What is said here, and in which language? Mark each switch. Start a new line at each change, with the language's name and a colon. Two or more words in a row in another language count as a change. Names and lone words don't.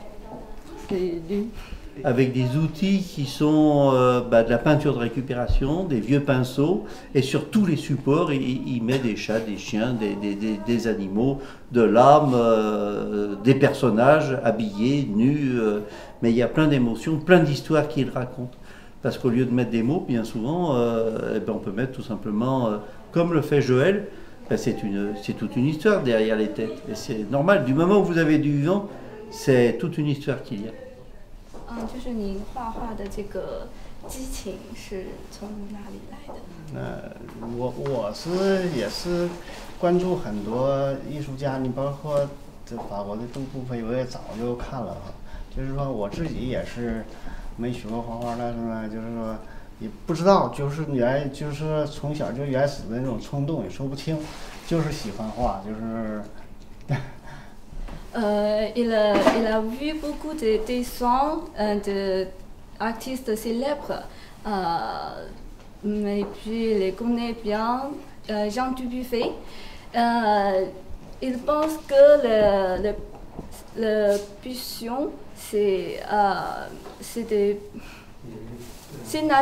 French: Avec des outils qui sont de la peinture de récupération, des vieux pinceaux, et sur tous les supports, il met des chats, des chiens, des animaux, de l'âme, des personnages habillés, nus, mais il y a plein d'émotions, plein d'histoires qu'il raconte. Parce qu'au lieu de mettre des mots, bien souvent, on peut mettre tout simplement, comme le fait Joël, c'est toute une histoire derrière les têtes. Et c'est normal, du moment où vous avez du vivant, c'est toute une histoire qu'il y a.
Chinese: 就是您画画的这个激情是从哪里来的？我也是关注很多艺术家，你包括这法国的杜布菲，我也早就看了哈。就是说我自己也是没学过画画，但是呢，就是说也不知道，就是就是从小就原始的那种冲动，也说不清，就是喜欢画，就是。
French: Il a vu beaucoup de dessins d'artistes célèbres, mais puis il les connaît bien, Jean Dubuffet. Il pense que la pulsion, c'est nature.